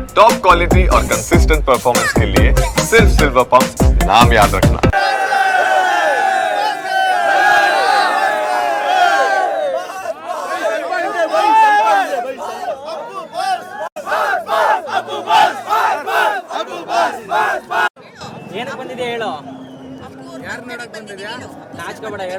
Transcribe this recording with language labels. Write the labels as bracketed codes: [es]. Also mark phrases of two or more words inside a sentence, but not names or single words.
[en] top quality [hi] और [en] consistent performance [hi] के लिए सिर्फ सिल्वर पंप नाम याद रखना। [kn] ಏನಕ್ಕೆ ಬಂದಿದೆ ಹೇಳು? ಯಾರು ನೋಡಕ್ ಬಂದಿದ್ಯಾ? ನಾಚ್ಕೋಬೇಡ ಹೇಳು.